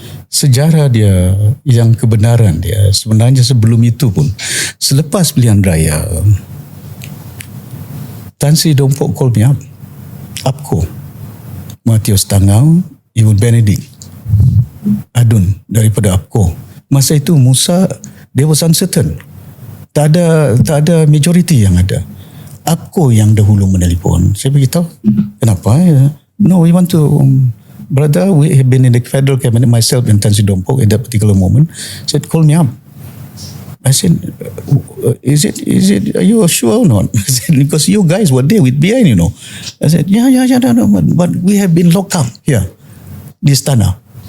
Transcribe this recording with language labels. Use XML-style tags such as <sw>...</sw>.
<ms>Sejarah dia, yang kebenaran dia sebenarnya sebelum itu pun, selepas pilihan raya, Tan Sri Dompok call me up, APCO, Matius Tangau, Ibu Benedict, Adun daripada APCO. Masa itu Musa, dia</ms> <en>was uncertain.</en> <ms>Tak ada majority yang ada. APCO yang dahulu menelpon. Saya beritahu, kenapa?</ms> <en>No, we want to, brother, we have been in the federal cabinet, myself and Tan Sri Dompok at that particular moment. Said, call me up. I said, is it, are you sure or not? I said, because you guys were there with BN, you know. I said, yeah, no, but we have been locked up here, this tanah.</en>